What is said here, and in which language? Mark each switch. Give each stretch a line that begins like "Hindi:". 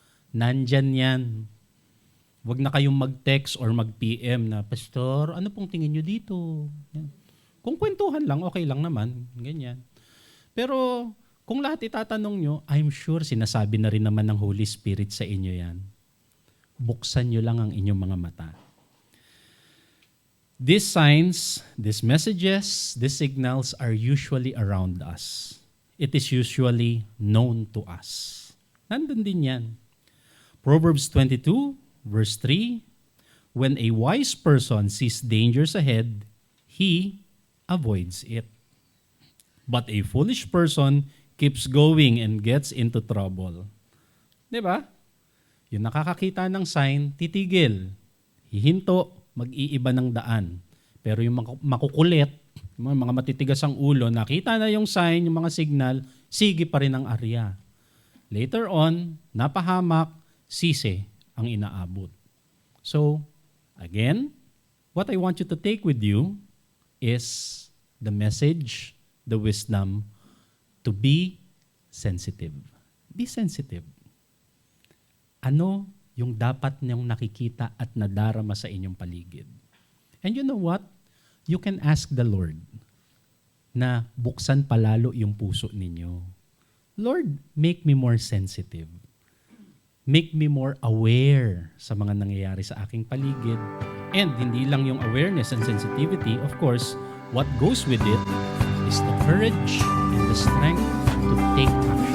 Filipino: Nandyan yan. Huwag na kayong mag-text or mag-PM na, Pastor, ano pong tingin nyo dito? Yan. Kung kwentuhan lang, okay lang naman. Ganyan. Pero kung lahat itatanong nyo,
English: I'm sure
Filipino: sinasabi na rin naman ng Holy Spirit sa inyo yan. Buksan nyo lang ang inyong mga mata.
English: These signs, these messages, these signals are usually around us. It is usually known to us.
Filipino: Nandun din yan.
English: Proverbs 22, verse 3, when a wise person sees dangers ahead, he avoids it. But a foolish person keeps going and gets into trouble.
Filipino: Diba? Yung nakakakita ng sign, titigil. Hihinto, mag-iiba ng daan. Pero yung makukulit, yung mga matitigas ang ulo, nakita na yung sign, yung mga signal, sige pa rin ang area. Later on, napahamak, sisi ang inaabot.
English: So, again, what I want you to take with you is the message, the wisdom, to be sensitive. Be sensitive.
Filipino: Ano yung dapat niyong nakikita at nadarama sa inyong paligid?
English: And you know what? you can ask the Lord
Filipino: na buksan palalo yung puso ninyo.
English: Lord, make me more sensitive. Make me more aware
Filipino: sa mga nangyayari sa aking paligid.
English: And hindi lang yung awareness and sensitivity, of course, what goes with it is the courage and the strength to take